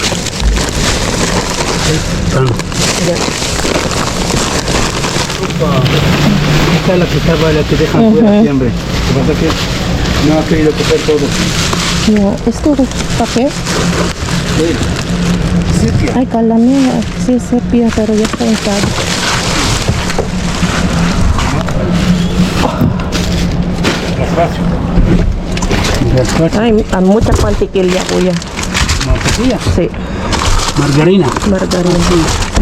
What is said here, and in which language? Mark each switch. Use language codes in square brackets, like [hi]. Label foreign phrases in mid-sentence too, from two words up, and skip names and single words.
[es] Pan. [tl] Yan. [es] Esta es la que estaba, la que dejan fuera siempre. Lo que pasa es que no ha querido coger todo. Yeah. Esto pa qué? Sepia. [tl] Ay, kala niya. [es] Sí, sepia, pero ya está usado. Gazpacho. Gazpacho. Ay, mucha mantequilla, kuya. Mantequilla. Sí, Margarina. margarina. Sí.